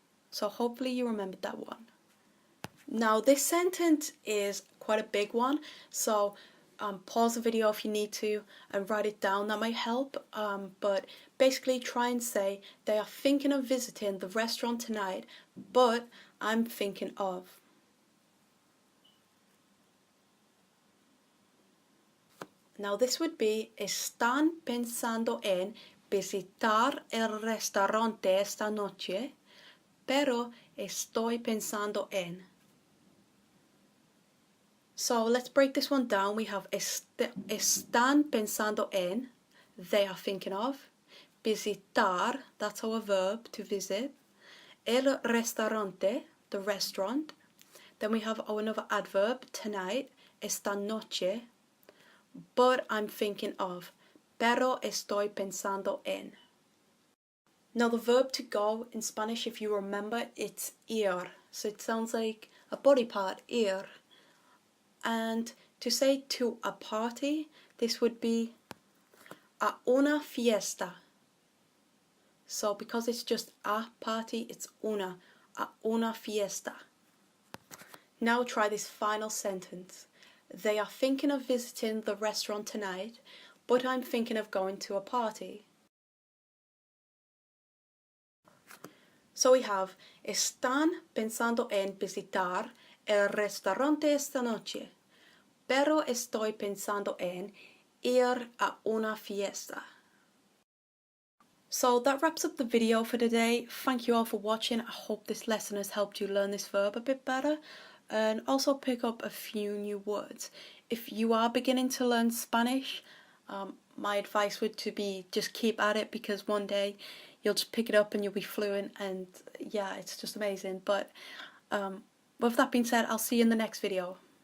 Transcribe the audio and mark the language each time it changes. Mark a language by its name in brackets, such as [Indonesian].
[English] So hopefully you remembered that one. Now this sentence is quite a big one, so pause the video if you need to and write it down. That might help. But basically try and say they are thinking of visiting the restaurant tonight, but I'm thinking of. Now this would be, [Spanish] están pensando en visitar el restaurante esta noche, pero estoy pensando en. [English] So let's break this one down. We have [Spanish] están pensando en, [English] they are thinking of. Visitar, that's our verb, to visit. El restaurante, the restaurant. Then we have our another adverb, tonight, [Spanish] esta noche. [English] But I'm thinking of, [Spanish] pero estoy pensando en. [English] Now the verb to go in Spanish, if you remember, it's ir. So it sounds like a body part, ir. And to say to a party, this would be [Spanish] a una fiesta. [English] So because it's just a party, it's [Spanish] a una fiesta. [English] Now try this final sentence. They are thinking of visiting the restaurant tonight, but I'm thinking of going to a party. So we have, [Spanish] están pensando en visitar el restaurante esta noche, pero estoy pensando en ir a una fiesta. [English] So that wraps up the video for today. Thank you all for watching. I hope this lesson has helped you learn this verb a bit better and also pick up a few new words. If you are beginning to learn Spanish, my advice would to be just keep at it, because one day you'll just pick it up and you'll be fluent, and yeah, it's just amazing. But with that being said, I'll see you in the next video.